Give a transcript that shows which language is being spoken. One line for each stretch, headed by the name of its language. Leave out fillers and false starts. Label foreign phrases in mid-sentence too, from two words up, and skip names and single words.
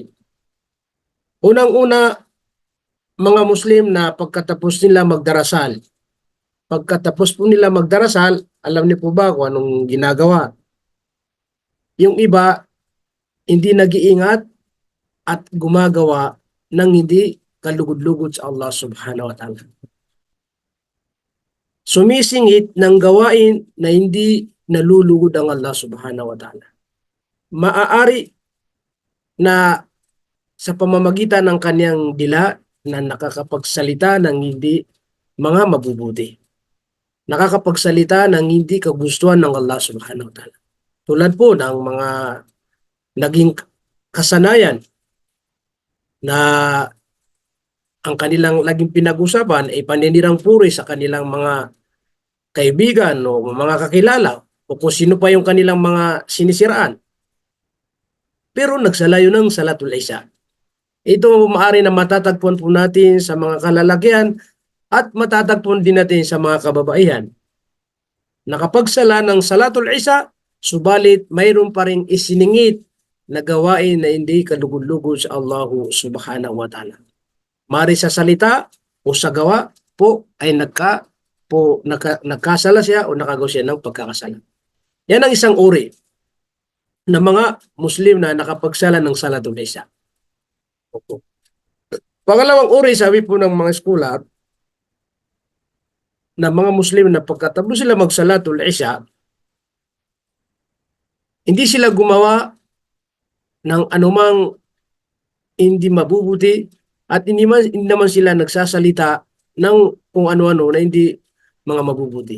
Filipino: Unang-una, mga Muslim na pagkatapos nila magdarasal. Pagkatapos po nila magdarasal, alam niyo po ba kung anong ginagawa? Yung iba, hindi nag-iingat at gumagawa ng hindi kalugod-lugod sa Allah
Arabic: سبحانه وتعالى.
Filipino: Sumisingit ng gawain na hindi nalulugod ang Allah
Arabic: سبحانه وتعالى.
Filipino: Maaari na sa pamamagitan ng kanyang dila na nakakapagsalita ng hindi mga mabubuti. Nakakapagsalita ng hindi kagustuhan ng Allah
Arabic: سبحانه وتعالى.
Filipino: Tulad po ng mga naging kasanayan na ang kanilang laging pinag-usapan ay paninirang puri sa kanilang mga kaibigan o mga kakilala o kung sino pa yung kanilang mga sinisiraan. Pero nagsalayo ng
Arabic: صلاة العشاء.
Filipino: Ito maaari na matatagpuan po natin sa mga kalalakihan at matatagpuan din natin sa mga kababaihan. Nakapagsala ng
Arabic: صلاة العشاء,
Filipino: subalit mayroon pa ring isiningit na gawain na hindi kalugod-lugod sa Allah
Arabic: سبحانه وتعالى.
Filipino: Mari sa salita o sa gawa po ay nagkasala siya o nakagawa siya ng pagkakasala. Yan ang isang uri. ng mga Muslim na nakapagsala ng
Arabic: صلاة العشاء.
Filipino: Opo. Pangalawang uri, sabi po ng mga scholar, na mga Muslim na pagkatapos sila mag-
Arabic: صلاة العشاء,
Filipino: hindi sila gumawa ng anumang hindi mabubuti at hindi naman sila nagsasalita ng kung ano-ano na hindi mga mabubuti.